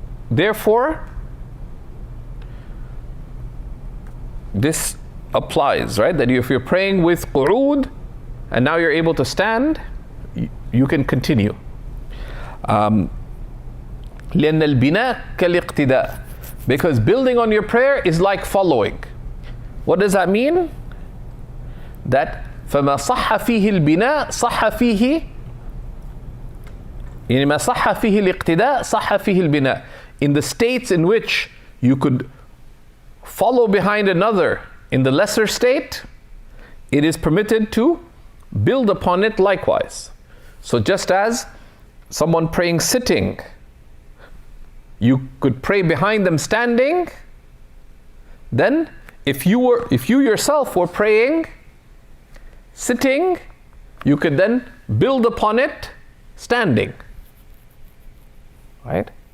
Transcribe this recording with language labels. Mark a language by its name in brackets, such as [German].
[English] Therefore, this applies, right? That if you're praying with qu'ud and now you're able to stand, you can continue. [Arabic] لأن البناء كالاقتداء, [English] because building on your prayer is like following. What does that mean? That [Arabic] فما صح فيه البناء صح فيه يعني ما صح فيه الاقتداء صح فيه البناء. [English] In the states in which you could follow behind another in the lesser state, it is permitted to build upon it likewise. So just as someone praying sitting, you could pray behind them standing, then if you yourself were praying sitting, you could then build upon it standing. Right?